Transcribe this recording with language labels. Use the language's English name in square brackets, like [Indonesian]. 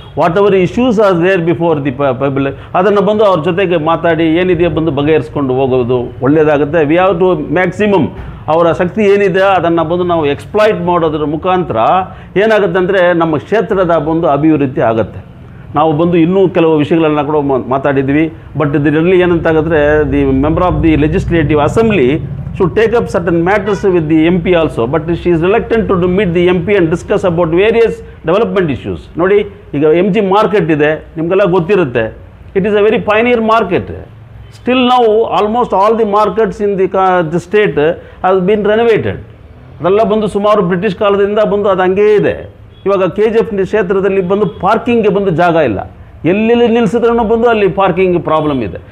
[English] whatever issues are there before the public, [Kannada] ಅದನ್ನು ಬಂದು ಅವ್ರ ಜೊತೆಗೆ ಮಾತಾಡಿ ಏನಿದೆಯೋ ಬಂದು ಬಗೆಹರಿಸ್ಕೊಂಡು ಹೋಗೋದು ಒಳ್ಳೆಯದಾಗುತ್ತೆ. [English] we have to maximum [Kannada] ಅವರ ಶಕ್ತಿ ಏನಿದೆ ಅದನ್ನು ಬಂದು ನಾವು ಎಕ್ಸ್ಪ್ಲಾಯ್ಟ್ ಮಾಡೋದ್ರ ಮುಖಾಂತರ ಏನಾಗುತ್ತೆ ಅಂದರೆ ನಮ್ಮ ಕ್ಷೇತ್ರದ ಒಂದು ಅಭಿವೃದ್ಧಿ ಆಗುತ್ತೆ. ನಾವು ಬಂದು ಇನ್ನೂ ಕೆಲವು ವಿಷಯಗಳನ್ನ ಕೂಡ ಮಾತಾಡಿದ್ವಿ. [English] but [Kannada] ಇದರಲ್ಲಿ ಏನಂತಾಗಿದ್ರೆ [English] The member of the legislative assembly should take up certain matters with the MP also, but she is reluctant to meet the MP and discuss about various development issues. [Kannada] ನೋಡಿ, ಈಗ MG ಮಾರ್ಕೆಟ್ ಇದೆ, ನಿಮಗೆಲ್ಲ ಗೊತ್ತಿರುತ್ತೆ. [English] It is a very pioneer market. Still ನಾವು almost all the markets in the state has been renovated. [Kannada] ಅದೆಲ್ಲ ಬಂದು ಸುಮಾರು British ಕಾಲದಿಂದ ಬಂದು ಅದು ಹಂಗೇ ಇದೆ. ಇವಾಗ KGF ಕ್ಷೇತ್ರದಲ್ಲಿ ಬಂದು ಪಾರ್ಕಿಂಗ್ಗೆ ಬಂದು ಜಾಗ ಇಲ್ಲ, ಎಲ್ಲೆಲ್ಲಿ ನಿಲ್ಲಿಸಿದ್ರೂ ಬಂದು ಅಲ್ಲಿ ಪಾರ್ಕಿಂಗ್ ಪ್ರಾಬ್ಲಮ್ ಇದೆ.